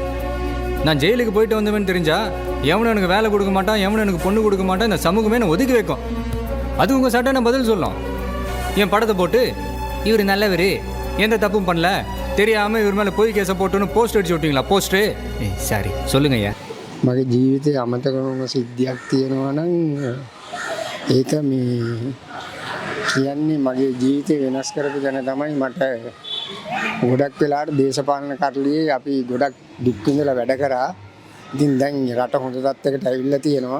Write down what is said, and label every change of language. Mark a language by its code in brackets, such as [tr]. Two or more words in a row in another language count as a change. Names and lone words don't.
[ta] நான் ஜெயிலுக்கு போயிட்டு வந்தவன்னு தெரிஞ்சா எவனும் எனக்கு வேலை கொடுக்க மாட்டான், எவனும் எனக்கு பொண்ணு கொடுக்க மாட்டான், இந்த சமூகமே நான் ஒதுக்கி வைக்கும். அது உங்கள் சட்டம் என்ன பதில் சொல்லும்? என் படத்தை போட்டு இவர் நல்லவர், எந்த தப்பும் பண்ணல, தெரியாமல் இவர் மேலே பொய் கேஸை போட்டுன்னு போஸ்ட் அடிச்சு விட்டீங்களா? போஸ்ட்டு சாரி சொல்லுங்க ஐயா. [si] මගේ ජීවිතය අමතක වුණ සිද්ධියක් තියෙනවා නම් ඒක මේ කියන්නේ මගේ ජීවිතය වෙනස් කරපු දැන තමයි මට ගොඩක් වෙලාවට දේශපාලන කරලියේ අපි ගොඩක් දුක් විඳලා වැඩ කරා. ඉතින් දැන් රට හොඳ තත්යකට ඇවිල්ලා තියෙනවා.